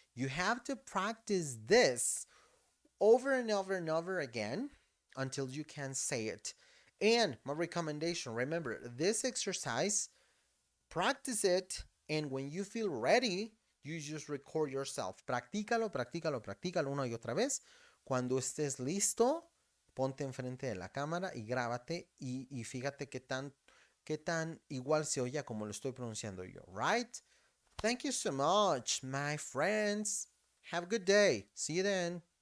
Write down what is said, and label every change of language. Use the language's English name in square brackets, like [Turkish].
[English] You have to practice this over and over and over again until you can say it. And my recommendation, remember, this exercise, practice it, and when you feel ready, you just record yourself. [Spanish] Practícalo, practícalo, practícalo una y otra vez. Cuando estés listo, ponte enfrente de la cámara y grábate y fíjate qué tan igual se oye como lo estoy pronunciando yo, right? [English] Thank you so much, my friends. Have a good day. See you then.